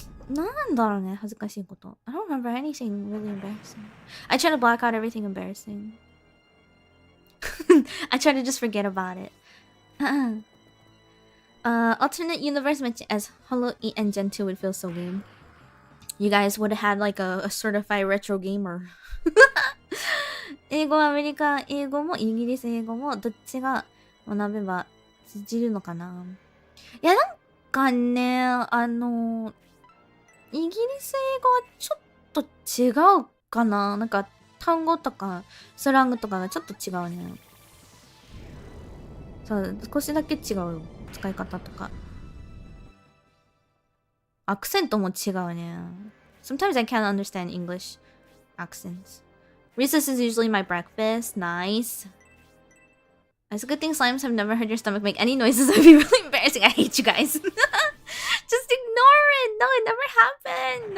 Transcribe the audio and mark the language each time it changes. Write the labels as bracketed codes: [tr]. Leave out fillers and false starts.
[ja] なんだろうね、恥ずかしいこと。 [en] I don't remember anything really embarrassing. I try to block out everything embarrassing. I try to just forget about it. Alternate universe Meche as Hollow E and Gen 2 would feel so weird. You guys would have had like a certified retro gamer. [ja] 英語はアメリカ英語もイギリス英語もどっちが学べば通じるのかな。いや、なんかね、イギリス英語はちょっと違うかな。なんか単語とかスラングとかがちょっと違うね。そう、少しだけ違う使い方とか。アクセントも違うね。 [en] Sometimes I can't understand English accents. Recess is usually my breakfast. Nice. It's a good thing slimes have never heard your stomach make any noises. That'd be really embarrassing. I hate you guys. Just ignore it. No, it never happened.